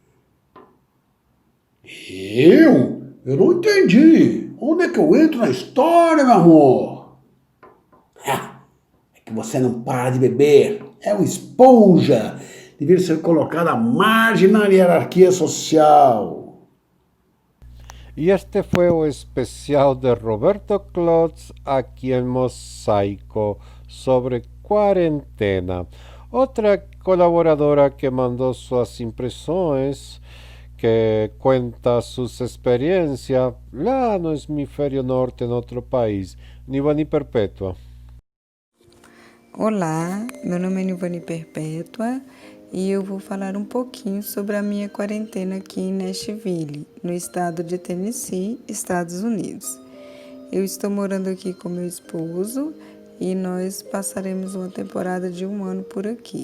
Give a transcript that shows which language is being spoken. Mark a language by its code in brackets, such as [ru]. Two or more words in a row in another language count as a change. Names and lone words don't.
[pt] Eu não entendi. Onde é que eu entro na história, meu amor? É que você não para de beber. É uma esponja. Deveria ser colocada à margem na hierarquia social. [es] Y este fue el especial de Roberto Klotz aquí en Mosaico sobre cuarentena. Otra colaboradora que mandó sus impresiones, que cuenta sus experiencias [pt] lá no hemisfério norte, [es] en otro país, Nivani Perpétua. [pt] Olá, meu nome é Nivani Perpétua e eu vou falar um pouquinho sobre a minha quarentena aqui em Nashville, no estado de Tennessee, Estados Unidos. Eu estou morando aqui com meu esposo e nós passaremos uma temporada de 1 ano por aqui.